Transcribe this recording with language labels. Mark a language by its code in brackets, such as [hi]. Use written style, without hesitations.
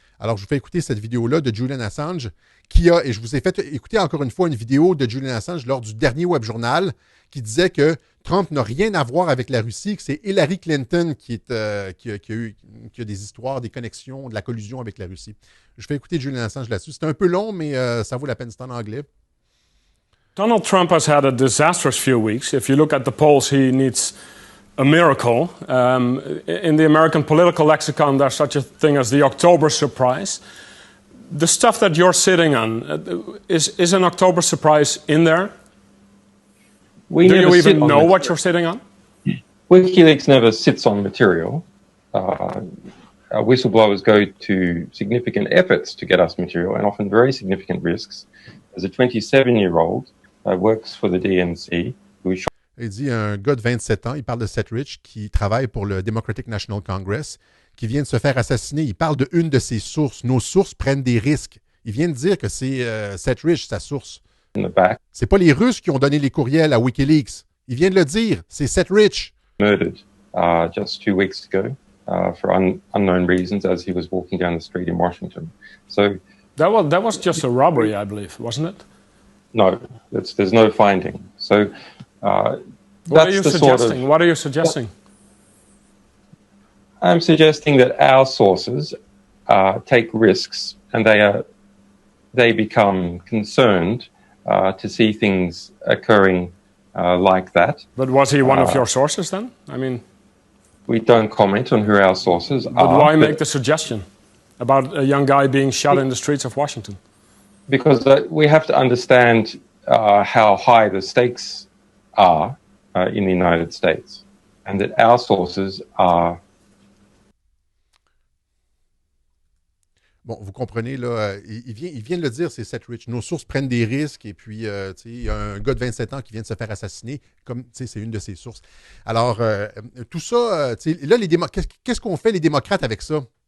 [fr] Alors, je vous fais écouter cette vidéo-là de Julian Assange, et je vous ai fait écouter encore une fois une vidéo de Julian Assange lors du dernier Web Journal qui disait que Trump n'a rien à voir avec la Russie, que c'est Hillary Clinton qui a des histoires, des connexions, de la collusion avec la Russie. Je fais écouter Julian Assange là-dessus. C'est un peu long, mais ça vaut la peine, c'est en anglais. [en] Donald Trump has had a disastrous few weeks. If you look at the polls, he needs a miracle. In the American political lexicon, there's such a thing as the October surprise. The stuff that you're sitting on, is an October surprise in there? Do you even know what you're sitting on? WikiLeaks never sits on material. Whistleblowers go to significant efforts to get us material and often very significant risks. As a 27-year-old works for the DNC, who is [fr] Il dit un gars de 27 ans, il parle de Seth Rich, qui travaille pour le Democratic National Congress, qui vient de se faire assassiner. Il parle de une de ses sources. Nos sources prennent des risques. Il vient de dire que c'est Seth Rich, sa source. C'est pas les Russes qui ont donné les courriels à WikiLeaks. Il vient de le dire. C'est Seth Rich. [en] Murdered just 2 weeks ago for unknown reasons as he was walking down the street in Washington. So that was just a robbery, I believe, wasn't it? No, there's no finding. So what are you suggesting? What are you suggesting? I'm suggesting that our sources take risks and they become concerned to see things occurring like that. But was he one of your sources then? I mean, we don't comment on who our sources are. But why make the suggestion about a young guy being shot in the streets of Washington? Because we have to understand how high the stakes are in the United States, and that our sources are. [fr] Bon, vous comprenez, là, il vient de le dire, c'est Seth Rich. Nos sources prennent des risques, et puis, il y a un gars de 27 ans qui vient de se faire assassiner, comme, c'est une de ses sources. Alors, tout ça, là, qu'est-ce qu'ont fait les démocrates avec ça?